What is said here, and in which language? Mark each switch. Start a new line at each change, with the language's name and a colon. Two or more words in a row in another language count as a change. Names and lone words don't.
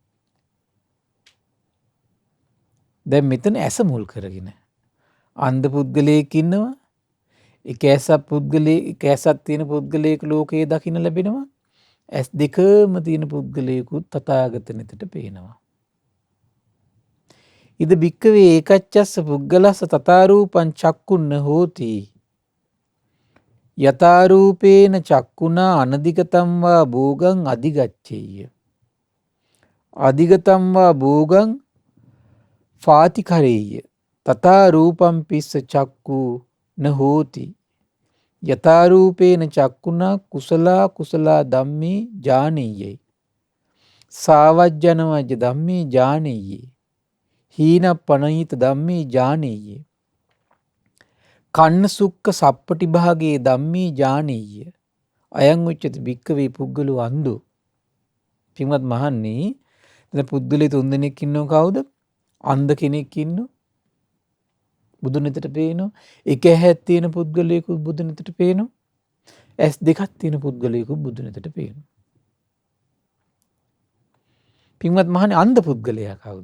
Sinhala: දැන් මෙතන ඇස මුල් කරගෙන අන්ධ පුද්ගලයෙක් ඉන්නවා. එක ඇසක් තියෙන පුද්ගලයෙක් ලෝකයේ දකින්න ලැබෙනවා. ඇස් දෙකම තියෙන පුද්ගලයෙකුත් තථාගතනෙතට පේනවා.
Pali: ඉද භික්කවේ ඒකච්චස්ස පුද්ගලස්ස තථාරූපං චක්කුන්න හෝති යථාරූපේන චක්කුණා අනධිගතම් වා භෝගං අධිගච්ඡේය අධිගතම් වා භෝගං ෆාතිකරේය තථාරූපං පිස්ස චක්කු න හෝති යථාරූපේන චක්කුණා කුසලා කුසලා ධම්මේ ඥානෙය්‍යයි සාවජ්ජනවජ්ජ ධම්මේ ඥානෙය්‍යයි හීන පනහිත ධම්මේ ඥානෙය්‍ය කන්න සුක්ක සප්පටි භාගේ ධම්මේ ඥානෙය්‍ය අයං උච්චති භික්ඛවේ පුද්ගලෝ අන්දෝ.
Sinhala: පින්වත් මහන්නේ දැන් පුද්ගලයෝ තුන් දෙනෙක් ඉන්නව කවුද? අන්ධ කෙනෙක් ඉන්නව බුදුන් වෙතට පේනවා. එක ඇහක් තියෙන පුද්ගලයෙකුත් බුදුන් වෙතට පේනවා. ඇස් දෙකක් තියෙන පුද්ගලයෙකුත් බුදුන් වෙතට පේනවා. පින්වත් මහන්නේ අන්ධ පුද්ගලයා කවුද?